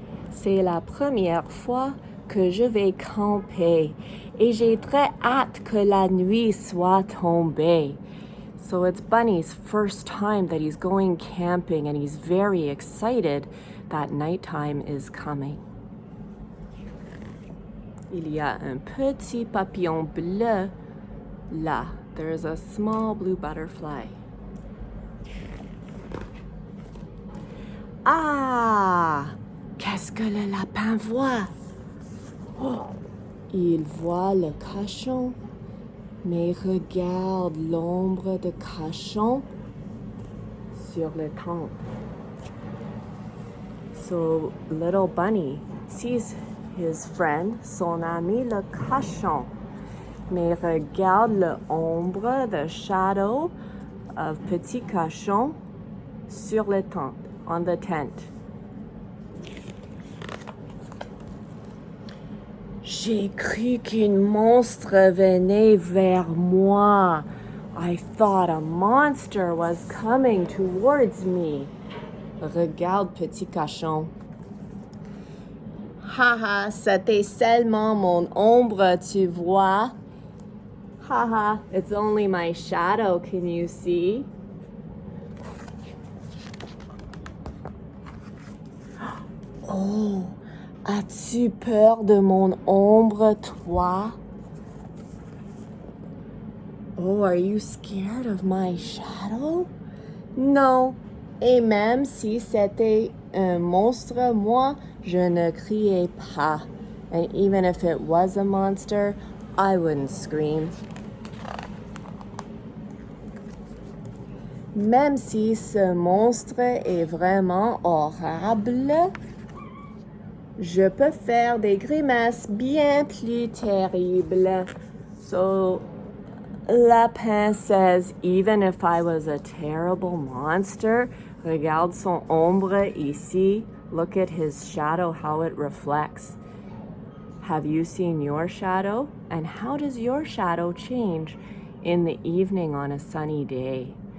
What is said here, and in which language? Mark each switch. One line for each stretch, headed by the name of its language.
French: C'est la première fois que je vais camper et j'ai très hâte que la nuit soit tombée.
English: So it's Bunny's first time that he's going camping, and he's very excited that nighttime is coming.
French: Il y a un petit papillon bleu là.
English: There's a small blue butterfly. Ah!
French: Qu'est-ce que le lapin voit? Oh, il voit le cochon, mais regarde l'ombre de cochon sur le tente.
English: So little bunny sees his friend,
French: son ami le cochon, mais regarde l'ombre,
English: the shadow of
French: petit cochon sur le tente,
English: on the tent.
French: J'ai cru qu'un monstre venait vers moi.
English: I thought a monster was coming towards me.
French: Regarde, petit cochon. Haha, c'était seulement mon ombre, tu vois?
English: Haha, it's only my shadow, can you see? Oh!
French: As-tu peur de mon ombre, toi?
English: Oh, are you scared of my shadow?
French: Non, et même si c'était un monstre, moi, je ne criais pas.
English: And even if it was a monster, I wouldn't scream.
French: Même si ce monstre est vraiment horrible, Je peux faire des grimaces bien plus terribles.
English: So, Lapin says, even if I was a terrible monster,
French: regarde son ombre ici.
English: Look at his shadow, how it reflects. Have you seen your shadow? And how does your shadow change in the evening on a sunny day?